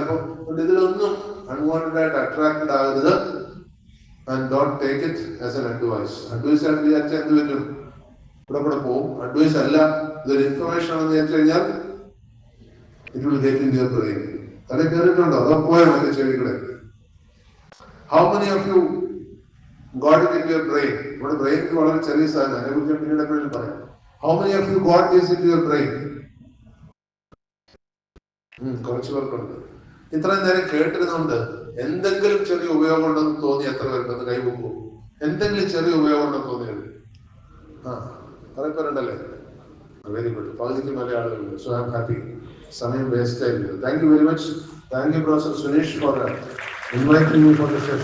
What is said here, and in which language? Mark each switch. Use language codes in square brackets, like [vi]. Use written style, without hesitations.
[ml] ഇപ്പൊ ഇതിലൊന്നും അൺവാണ്ടഡ് ആയിട്ട് അട്രാക്റ്റഡ് ആകരുത്. [en] And don't take it as an advice. [ml] Advice ആയിട്ട് വിചാരിച്ചാൽ എന്ത് പറ്റും? ഇവിടെ പോകും. അഡ്വൈസ് അല്ല, ഇതൊരു ഇൻഫർമേഷൻ ആണെന്ന് വിചാരിച്ചു കഴിഞ്ഞാൽ [en] It will get in your brain. [ml] അത് കേട്ടിട്ടുണ്ടോ? അതോ പോയോ മറ്റേ ചെവികളെ? [en] How many of you got it in your brain? [ml] നമ്മുടെ ബ്രെയിൻ വളരെ ചെറിയ സാധനം, അതിനെ കുറിച്ച് പിന്നീട് എപ്പോഴും പറയാം. [en] How many of you got this into your brain? [ml] കുറച്ച് പേർക്കുണ്ട്. ഇത്രയും നേരം കേട്ടിരുന്നുകൊണ്ട് എന്തെങ്കിലും ചെറിയ ഉപയോഗം ഉണ്ടെന്ന് തോന്നി എത്ര പേരുണ്ടെന്ന് കൈവെക്കൂ. എന്തെങ്കിലും ചെറിയ ഉപയോഗം ഉണ്ടെന്ന് തോന്നിയത്? കുറെ പേരുണ്ടല്ലേ? Very good. പകുതിക്ക് മേലെ ആളുകളുണ്ട്. [en] So I am happy. [ml] സമയം വേസ്റ്റ് ആയില്ല. [en] Thank you very much. Thank you professor Suneesh for inviting me for the session.